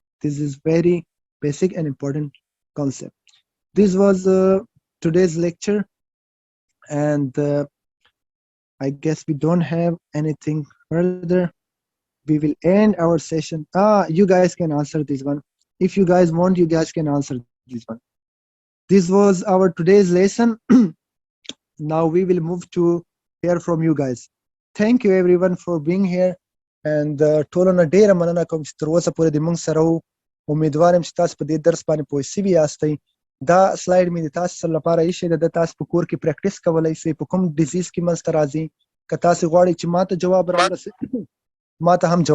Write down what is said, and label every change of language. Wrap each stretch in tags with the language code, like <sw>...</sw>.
<en>This is very basic and important concept. This was today's lecture and I guess we don't have anything further. We will end our session. You guys can answer this one. If you guys want, you guys can answer this one. This was our today's lesson. Now we will move to hear from you guys. Thank you everyone for being here and</en> <ps>ټولو نه ډیره مننه کوم چې تر اوسه پورې د موږ سره وو. امیدوار یم چې تاسو په دې درس باندې پوه شوي یاستئ. دا سلاید مې د تاسو سره لپاره ایښی دی، د تاسو په کور کې پریکټس کولی شئ په کوم ډیزیز کې منځته راځي. که تاسو غواړئ چې ماته جواب راورسوي ما ته هم جواب</ps>